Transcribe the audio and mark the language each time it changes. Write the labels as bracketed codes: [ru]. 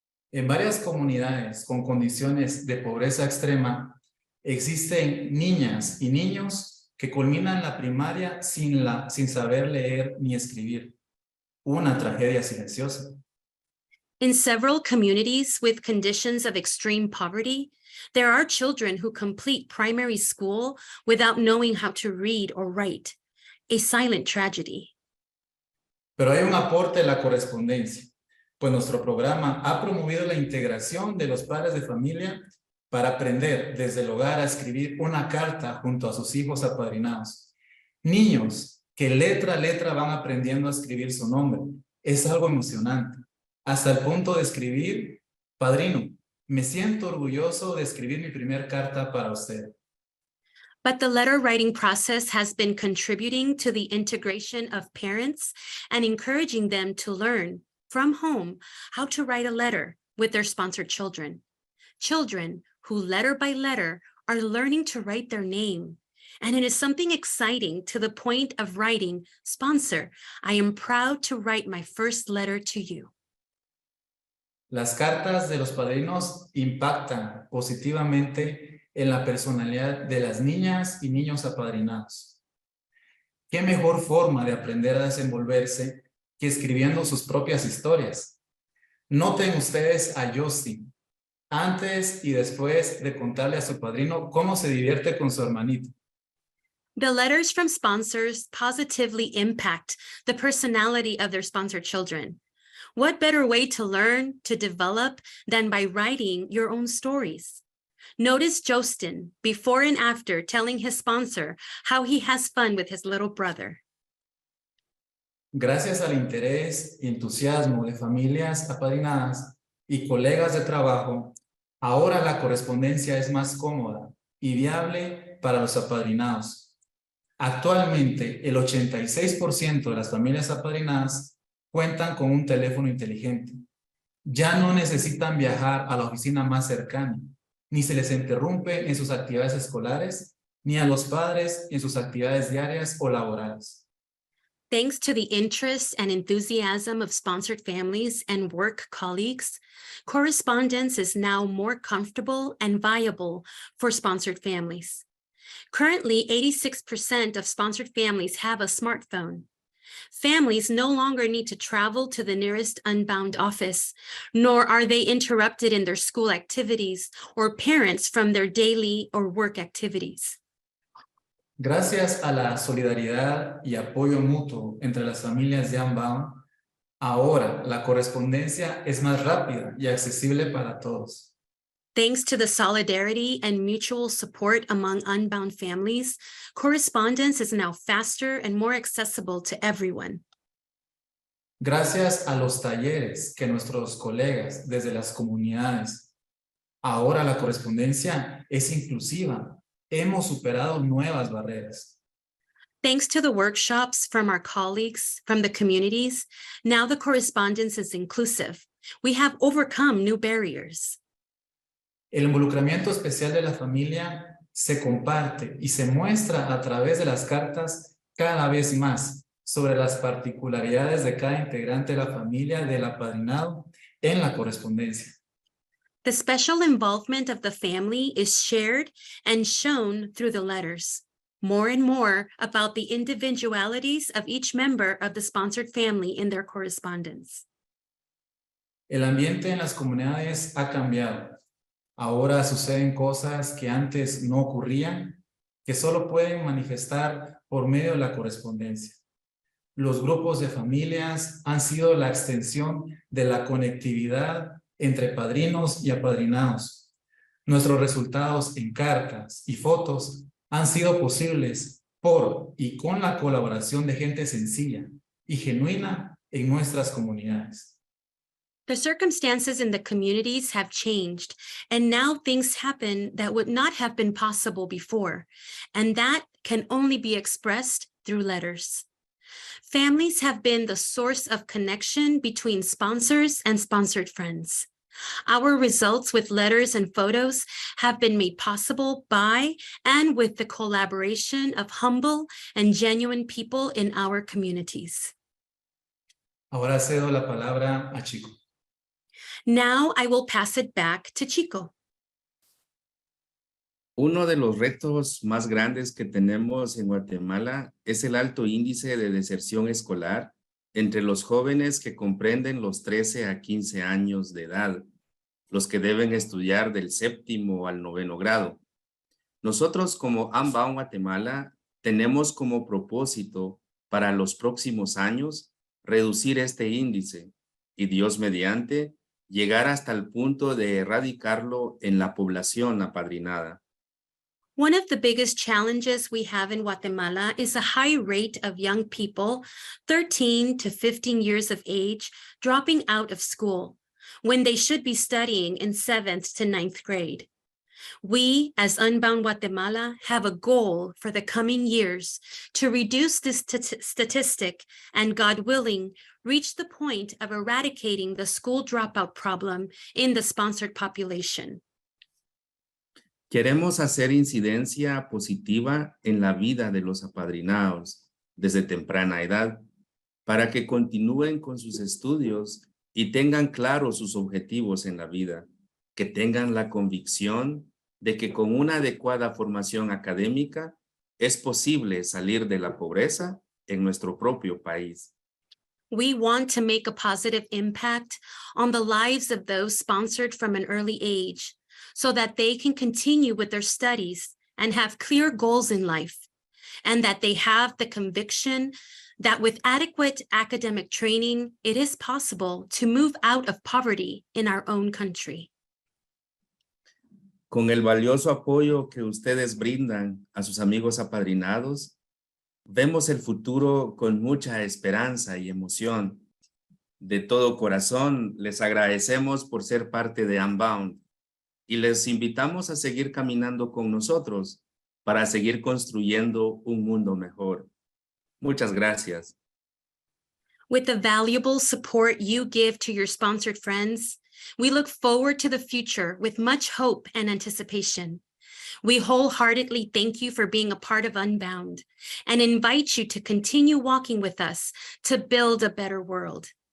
[es] En varias comunidades con condiciones de pobreza extrema, existen niñas y niños que culminan la primaria sin saber leer ni escribir. Una tragedia silenciosa. [en] In several communities with conditions of extreme poverty, there are children who complete primary school without knowing how to read or write, a silent tragedy. [es] Pero hay un aporte de la correspondencia, pues nuestro programa ha promovido la integración de los padres de familia para aprender desde el hogar a escribir una carta junto a sus hijos apadrinados. Niños que letra a letra van aprendiendo a escribir su nombre. Es algo emocionante, hasta el punto de escribir: padrino, Me siento orgulloso de escribir mi primer carta para usted. [en] But the letter writing process has been contributing to the integration of parents and encouraging them to learn from home how to write a letter with their sponsored children. Children who letter by letter are learning to write their name. And it is something exciting to the point of writing, "Sponsor, I am proud to write my first letter to you." [es] Las cartas de los padrinos impactan positivamente en la personalidad de las niñas y niños apadrinados. ¿Qué mejor forma de aprender a desenvolverse que escribiendo sus propias historias? Noten ustedes a Justin, antes y después de contarle a su padrino cómo se divierte con su hermanito. [en] The letters from sponsors positively impact the personality of their sponsored children. What better way to learn, to develop, than by writing your own stories? Notice Justin before and after telling his sponsor how he has fun with his little brother. [es] Gracias al interés y entusiasmo de familias apadrinadas y colegas de trabajo, ahora la correspondencia es más cómoda y viable para los apadrinados. Actualmente, el 86% de las familias apadrinadas cuentan con un teléfono inteligente. Ya no necesitan viajar a la oficina más cercana, ni se les interrumpe en sus actividades escolares, ni a los padres en sus actividades diarias o laborales. [en] Thanks to the interest and enthusiasm of sponsored families and work colleagues, correspondence is now more comfortable and viable for sponsored families. Currently, 86% of sponsored families have a smartphone. Families no longer need to travel to the nearest Unbound office, nor are they interrupted in their school activities or parents from their daily or work activities. [es] Gracias a la solidaridad y apoyo mutuo entre las familias de Unbound, ahora la correspondencia es más rápida y accesible para todos. [en] Thanks to the solidarity and mutual support among Unbound families, correspondence is now faster and more accessible to everyone. [es] Gracias a los talleres que nuestros colegas desde las comunidades, ahora la correspondencia es inclusiva. Hemos superado nuevas barreras. [en] Thanks to the workshops from our colleagues from the communities, now the correspondence is inclusive. We have overcome new barriers. [es] El involucramiento especial de la familia se comparte y se muestra a través de las cartas cada vez más sobre las particularidades de cada integrante de la familia del apadrinado en la correspondencia. [en] The special involvement of the family is shared and shown through the letters. More and more about the individualities of each member of the sponsored family in their correspondence. [es] El ambiente en las comunidades ha cambiado. Ahora suceden cosas que antes no ocurrían, que solo pueden manifestar por medio de la correspondencia. Los grupos de familias han sido la extensión de la conectividad entre padrinos y apadrinados. Nuestros resultados en cartas y fotos han sido posibles por y con la colaboración de gente sencilla y genuina en nuestras comunidades. [en] The circumstances in the communities have changed, and now things happen that would not have been possible before, and that can only be expressed through letters. Families have been the source of connection between sponsors and sponsored friends. Our results with letters and photos have been made possible by and with the collaboration of humble and genuine people in our communities. [es] Ahora cedo la palabra a Chico. [en] Now I will pass it back to Chico. [es] Uno de los retos más grandes que tenemos en Guatemala es el alto índice de deserción escolar entre los jóvenes que comprenden los 13 a 15 años de edad, los que deben estudiar del 7º al 9º grado. Nosotros como Unbound Guatemala tenemos como propósito para los próximos años reducir este índice y Dios mediante llegar hasta el punto de erradicarlo en la población apadrinada. [en] One of the biggest challenges we have in Guatemala is a high rate of young people, 13 to 15 years of age, dropping out of school. when they should be studying in 7th to 9th grade. We, as Unbound Guatemala, have a goal for the coming years to reduce this statistic and, God willing, reach the point of eradicating the school dropout problem in the sponsored population. [es] Queremos hacer incidencia positiva en la vida de los apadrinados desde temprana edad para que continúen con sus estudios y tengan claros sus objetivos en la vida, que tengan la convicción de que con una adecuada formación académica es posible salir de la pobreza en nuestro propio país. [en] We want to make a positive impact on the lives of those sponsored from an early age so that they can continue with their studies and have clear goals in life, and that they have the conviction that with adequate academic training, it is possible to move out of poverty in our own country. [es] Con el valioso apoyo que ustedes brindan a sus amigos apadrinados, vemos el futuro con mucha esperanza y emoción. De todo corazón, les agradecemos por ser parte de Unbound y les invitamos a seguir caminando con nosotros para seguir construyendo un mundo mejor. Muchas gracias. [en] With the valuable support you give to your sponsored friends, we look forward to the future with much hope and anticipation. We wholeheartedly thank you for being a part of Unbound and invite you to continue walking with us to build a better world.